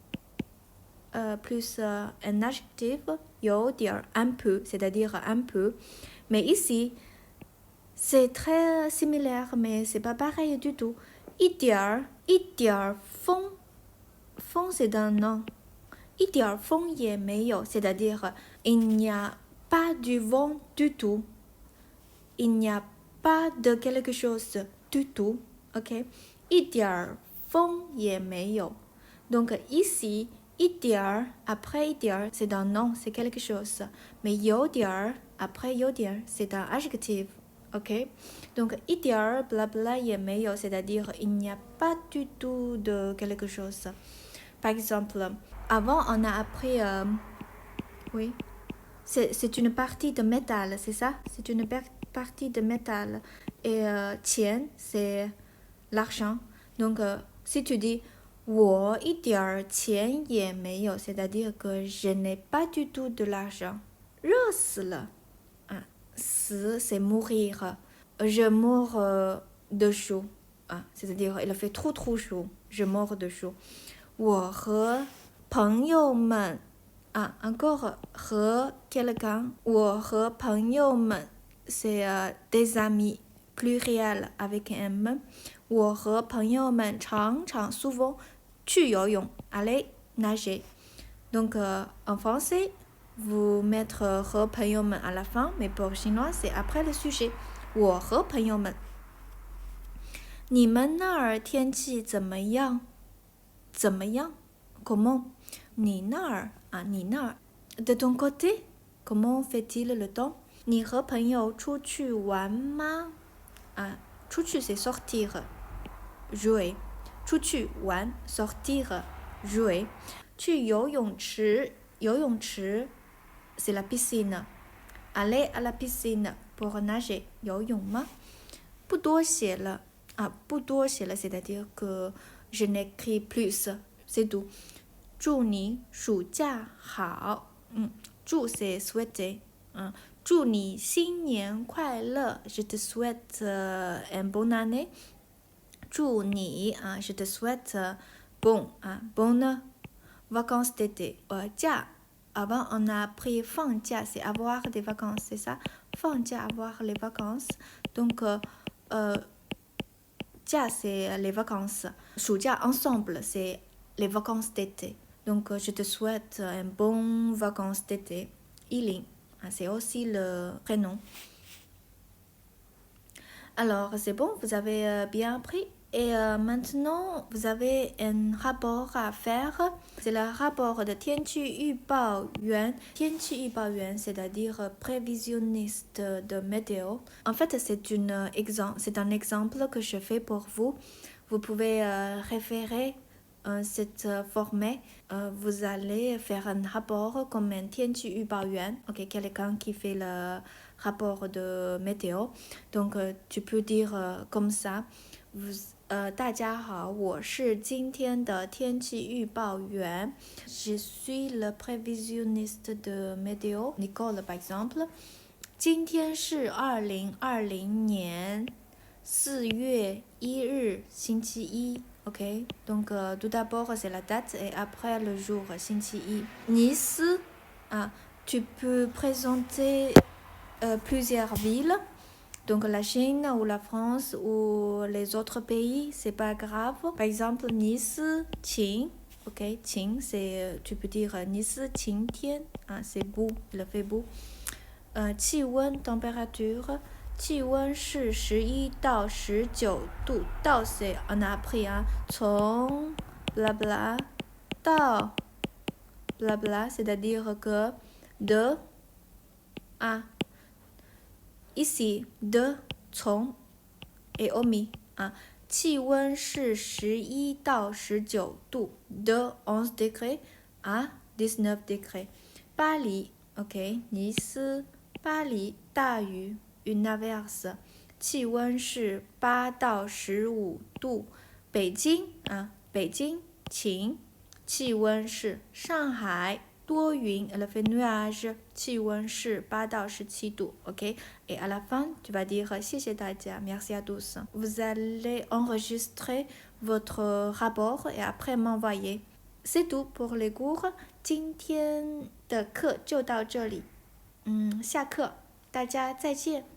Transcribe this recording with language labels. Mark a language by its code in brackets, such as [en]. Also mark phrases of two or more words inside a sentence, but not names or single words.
[fr] plus un adjectif 有点 un peu c'est-à-dire un peu mais ici c'est très similaire mais c'est pas pareil du tout [zh] 一点风风 [fr] c'est un nom [zh] 一点风也没有 [fr] c'est-à-dire il n'y a pas du vent du tout il n'y a pas de quelque chose du tout ok [zh] 一点风也没有 [fr] donc ici 一点 après 一点 c'est un nom, c'est quelque chose. Mais 有点 après 有点 c'est un adjectif. Ok? Donc 一点 blabla 也没有 c'est-à-dire il n'y a pas du tout de quelque chose. Par exemple, avant on a appris oui, c'est une partie de métal, c'est ça? C'est une partie de métal. Et tien, c'est l'argent. Donc si tu dis [zh] 我一点钱也没有 [fr] c'est-à-dire que je n'ai pas du tout de l'argent [zh] 热死了死 [fr] c'est mourir je meurs de chaud c'est-à-dire il fait trop chaud je meurs de chaud [zh] 我和朋友们 [fr] encore 和 quelqu'un [zh] 我和朋友们 [fr] c'est des amis pluriel avec un M [zh] 我和朋友们常常 [fr] souvent [zh] 去游泳 [fr] aller nager donc en français vous mettre [zh] 和朋友们 [fr] à la fin mais pour chinois c'est après le sujet [zh] 我和朋友们你们那儿天气怎么样 [fr] comment [zh] 你那儿你那儿 [fr] de ton côté comment fait-il le temps [zh] 你和朋友出去玩吗出去 [fr] c'est sortir jouer [zh] 出去玩 [fr] sortir jouer [zh] 去游泳池 [fr] c'est la piscine aller à la piscine pour nager [zh] 游泳吗？不多写了不多写了 [fr] c'est-à-dire que je n'écris plus c'est tout [zh] 祝你暑假好祝 [fr] c'est souhaiter [zh] 祝你新年快乐 [fr] je te souhaite une bonne année [zh] 祝你 [fr] je te souhaite bonne vacances d'été 假 avant on a appris 放假 c'est avoir des vacances c'est ça 放假 avoir les vacances donc 假 c'est les vacances 暑假 ensemble c'est les vacances d'été donc je te souhaite un bon vacances d'été Yiling c'est aussi le prénom alors c'est bon vous avez bien appris et maintenant vous avez un rapport à faire c'est le rapport de [zh] 天气预报员天气预报员 [fr] c'est-à-dire prévisionniste de météo en fait c'est un exemple que je fais pour vous vous pouvez référer cette formée vous allez faire un rapport comme un 天气预报员 ok quelqu'un qui fait le rapport de météo donc tu peux dire comme ça [zh] 大家好我是今天的天气预报员 [fr] je suis le prévisionniste de météo Nicole par exemple [zh] 今天是2020年4月1日星 [fr] 期一 ok donc tout d'abord c'est la date et après le jour 星期一 Nice tu peux présenter plusieurs villes donc la Chine ou la France ou les autres pays c'est pas grave par exemple Nice 晴 ok 晴 c'est tu peux dire Nice 晴天 c'est beau il fait beau 气温 température [zh] 气温是11到19度到 [fr] c'est on a appris 从 bla bla 到 bla bla c'est-à-dire que de ici de 从 et omis [zh] 气温是11到19度 [fr] de 11 degrés à 19 degrés 巴黎 ok [zh] Nice 巴黎大雨 [fr] une averse [zh] 气温是8到15度北京北京晴气温是上海多云 [fr] elle fait nuage [zh] 气温是8到17度 [fr] ok et à la fin tu vas dire [zh] 谢谢大家 [fr] merci à tous vous allez enregistrer votre rapport et après m'envoyer c'est tout pour les cours [zh] 今天的课就到这里下课大家再见